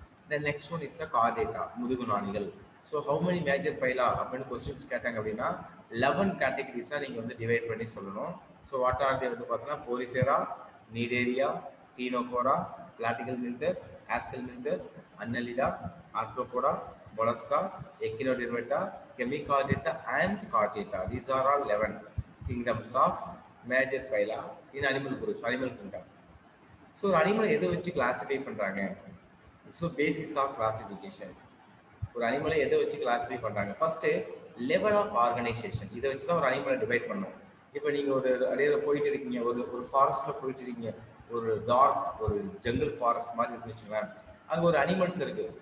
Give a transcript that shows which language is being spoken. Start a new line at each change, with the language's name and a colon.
English: then next one is the chordata,
Tamil: முதுகு நாணிகள். So how many major பைலா அப்படின்னு questions கேட்டாங்க அப்படின்னா 11 கேட்டகரிஸாக நீங்கள் வந்து டிவைட் பண்ணி சொல்லணும்.
English: so what are they
Tamil: வந்து பார்த்தீங்கன்னா Porifera, நீடேரியா, Ctenophora, பிளாட்டிகல் மில்கஸ், ஆஸ்கல் மில்கஸ், அன்னலிடா, Arthropoda, mollusca, echinodermata, hemichordata and chordata.
English: These are all 11 kingdoms of major phyla in animal groups, animal kingdom.
Tamil: So animal எதை வச்சு கிளாசிஃபை பண்றாங்க?
English: So basis of classification.
Tamil: ஒரு அனிமலை எதை வச்சு கிளாசிஃபை பண்றாங்க? First level of organisation. இதை வச்சு தான் ஒரு அனிமலை டிவைட் பண்ணணும். இப்போ நீங்க ஒரு அடையில போயிட்டு இருக்கீங்க, ஒரு ஃபாரஸ்ட்ல போயிட்டு இருக்கீங்க, ஒரு டார்க் ஒரு ஜங்கிள் ஃபாரஸ்ட் மாதிரி இருக்குன்னு அங்கே ஒரு அனிமல்ஸ் இருக்கு.